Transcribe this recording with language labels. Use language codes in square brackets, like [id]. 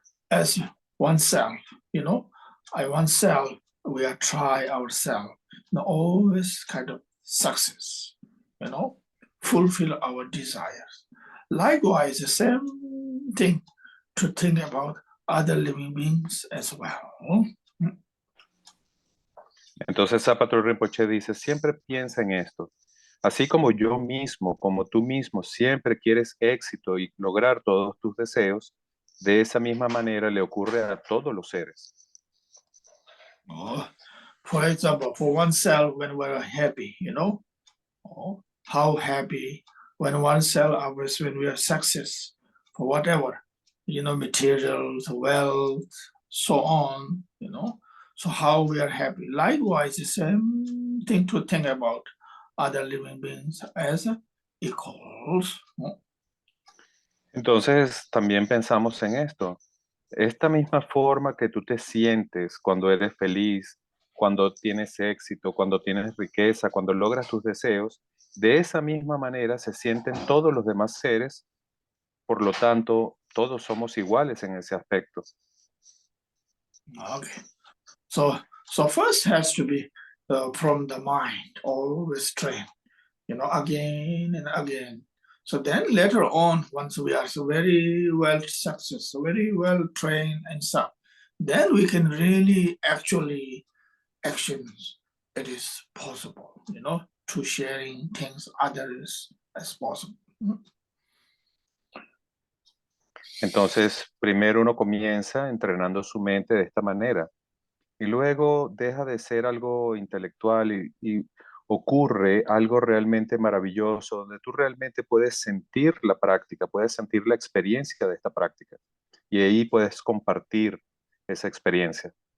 [en] As oneself, I oneself, we are try ourselves, always kind of success, fulfill our desires. Likewise, the same thing to think about other living beings as well. [es] Entonces Zapato Rinpoche dice, siempre piensa en esto. Así como yo mismo, como tú mismo, siempre quieres éxito y lograr todos tus deseos, de esa misma manera le ocurre a todos los seres. [en] For example, for oneself, when we're happy, how happy when oneself, when we are success for whatever, materials, wealth, so on, so how we are happy. Likewise, the same thing to think about other living beings as equals. [es] Entonces también pensamos en esto. Esta misma forma que tú te sientes cuando eres feliz, cuando tienes éxito, cuando tienes riqueza, cuando logras tus deseos, de esa misma manera se sienten todos los demás seres, por lo tanto, todos somos iguales en ese aspecto. [en] Okay. So first has to be from the mind, always train, again and again. So then later on, once we are so very well successful, very well trained and stuff, then we can really actually actions. It is possible, to sharing things others as possible. [es] Entonces, primero uno comienza entrenando su mente de esta manera y luego deja de ser algo intelectual y ocurre algo realmente maravilloso donde tú realmente puedes sentir la práctica, puedes sentir la experiencia de esta práctica y ahí puedes compartir esa experiencia.